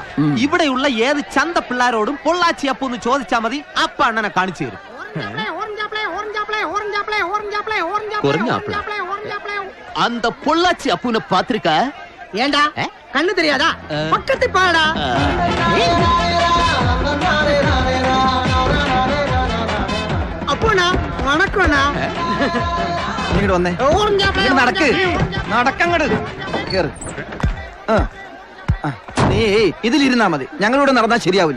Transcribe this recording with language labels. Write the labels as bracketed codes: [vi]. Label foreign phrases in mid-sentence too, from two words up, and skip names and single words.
[ml] ഇവിടെയുള്ള ഏത് ചന്ത പിള്ളാരോടും പൊള്ളാച്ചി അപ്പു എന്ന് ചോദിച്ചാൽ മതി, അപ്പ അണ്ണനെ കാണിച്ചു തരും. [ta] அந்த பொள்ளாச்சி அப்புன பாத்திருக்க? ஏண்டா கண்ணு தெரியாதா? பக்கத்து பாடா. அப்பண்ணா வணக்கண்ணா. [ml] ഇങ്ങോട്ട് വന്നേ. നടക്ക്, നടക്കങ്ങട് കേറ്. നീ ഇതിലിരുന്നാ മതി, ഞങ്ങളിവിടെ നടന്നാ ശരിയാവില്ല.